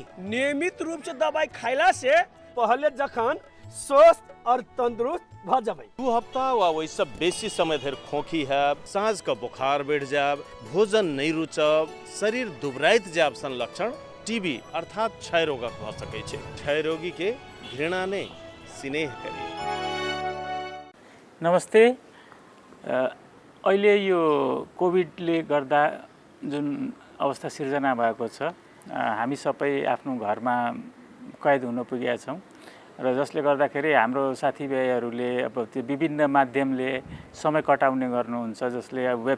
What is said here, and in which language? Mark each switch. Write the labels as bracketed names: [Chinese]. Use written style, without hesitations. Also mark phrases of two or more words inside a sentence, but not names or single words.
[Maithili] नियमित रूप से दवाई खाइला से पहले जखन स्वस्थ और तंदुरुस्त भ जेबै 2 हफ्ता वा वैसे बेसी समय धरि खोखी हैब साँझ का बुखार बढ़ जाब भोजन नहीं रुचब शरीर दुबराइत जाब सन लक्षण टीबी अर्थात क्षय रोगक भ सकै छै क्षय रोगी के घृणा नै स्नेह करी। [Nepali] नमस्ते। अहिले यो कोभिडले गर्दा जुन अवस्था सिर्जना भएको छ हामी सबै आफ्नो घरमा कैद हुन पुगेका छौँ र जसले गर्दाखेरि हाम्रो साथीभाइहरूले अब त्यो विभिन्न माध्यमले समय कटाउने गर्नुहुन्छ जसले वेब